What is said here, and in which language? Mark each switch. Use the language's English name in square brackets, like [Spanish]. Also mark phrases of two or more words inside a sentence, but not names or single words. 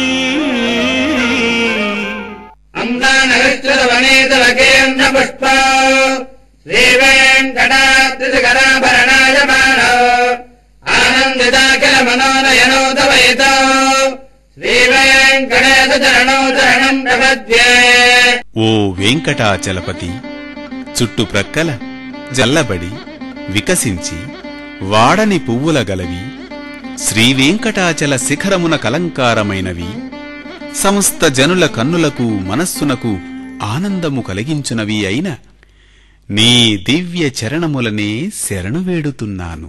[Sanskrit] पुष्प श्रीवेङ्कटाद्रिशकराभरणाय मानो आनन्दिताखिल मनोनयनोदवयितो श्रीवेङ्कटेश चरणौ शरणं प्रपद्ये। [Telugu] ఓ వెంకటాచలపతి చుట్టుప్రక్కల జల్లబడి వికసించి వాడని పువ్వుల గలవి శ్రీవేంకటాచల శిఖరమున కలంకారమైనవి సమస్త జనుల కన్నులకు మనస్సునకు ఆనందము కలిగించునవి అయిన నీ దివ్య చరణములనే శరణు వేడుతున్నాను.